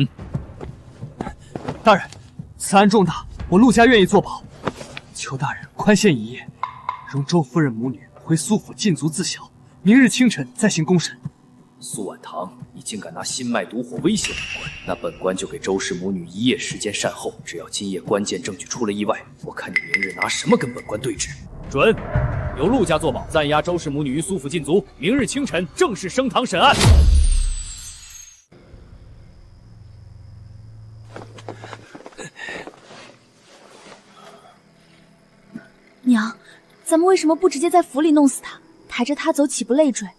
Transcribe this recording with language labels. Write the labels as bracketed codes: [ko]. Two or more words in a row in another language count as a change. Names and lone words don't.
[zh] 大人，此案重大，我陸家願意作保，求大人寬限一夜，容周夫人母女回蘇府禁足自小，明日清晨再行公審。蘇婉堂，你竟敢拿心脈毒火威脅本官，那本官就給周氏母女1夜時間善後，只要今夜關鍵證據出了意外，我看你明日拿什麼跟本官對質。准。由陆家作保，暂押周氏母女于苏府禁足，明日清晨正式升堂审案。娘，咱们为什么不直接在府里弄死他，抬着他走岂不累赘？